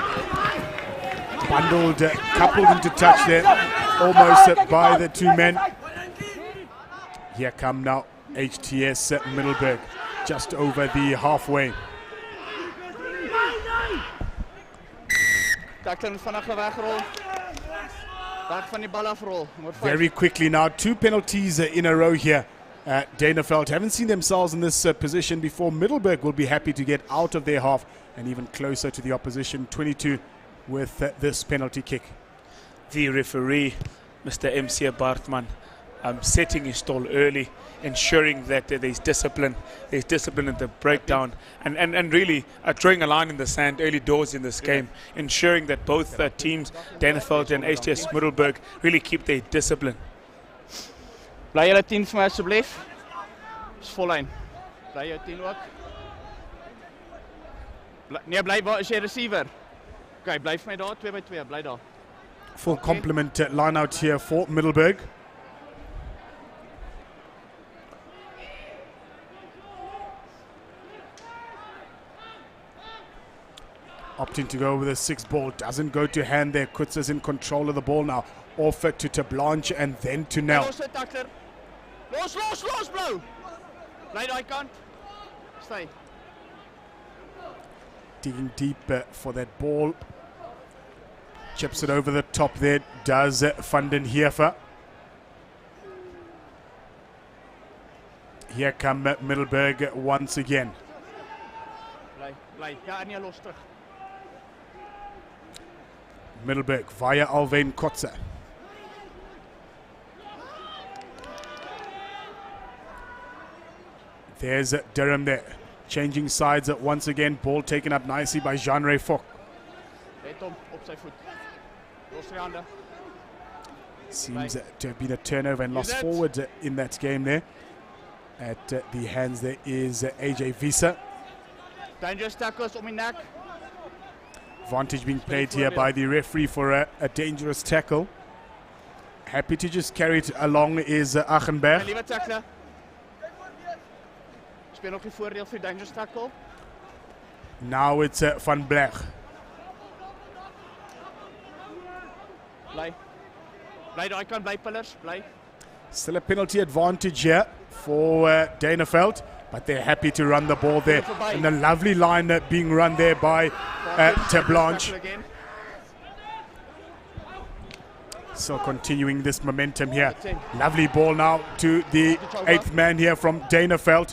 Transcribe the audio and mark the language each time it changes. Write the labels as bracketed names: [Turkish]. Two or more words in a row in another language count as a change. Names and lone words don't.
[English] Bundled, coupled into touch there, almost by the two men. Here come now HTS Middelburg, just over the halfway. [Afrikaans] Tackle vanaf wegrol. Weg van die bal afrol. Nommer 5. [English] Very quickly now, 2 penalties in a row here. Duineveld haven't seen themselves in this position before. Middelburg will be happy to get out of their half and even closer to the opposition. 22 with this penalty kick. The referee, Mr. MC Bartman, setting his stall early, ensuring that there's discipline in the breakdown, and really drawing a line in the sand early doors in this game, ensuring that both teams, Duineveld and HTS Middelburg, really keep their discipline. [Afrikaans] Bly julle 10 vir my asseblief. Dis vollyn. Bly jou 10 ook. Nee, bly waar is jy receiver? Okay, bly vir my daar 2 by 2, bly daar. [English] Full complement line out here for Middelburg. Opting to go with a 6 ball, doesn't go to hand there. Kutsa's in control of the ball now. Off it to Blanche and then to Nel. [Afrikaans] Los dit tackler. Los blou. Bly daai kant. [English] Stay. Digging deep for that ball. Chips it over the top there. Does Van den Heever. Here come Middelburg once again. [Afrikaans] Bly. Ja, nee, los terug. [English] Middelburg via Alwyn Kotze. There's Durham there. Changing sides once again. Ball taken up nicely by Jean-Ray Fock. Let hom op sy voet. Los sy hande. Seems to have been a turnover and lost forward in that game there. At the hands there is AJ Visa. Dangerous tackles [Afrikaans] om die nek. [English] Advantage being played here by the referee for a dangerous tackle. Happy to just carry it along is Achenberg. [Afrikaans] Liewe tackler. Speel nog die voordeel vir [English] dangerous tackle. Now it's Van Bleg. [Afrikaans] Bly daai kant, bly pillars, bly. [English] Still a penalty advantage here for Duineveld, but they're happy to run the ball there. And a lovely line being run there by Blanche. So continuing this momentum here. Lovely ball now to the 8th man here from Duineveld.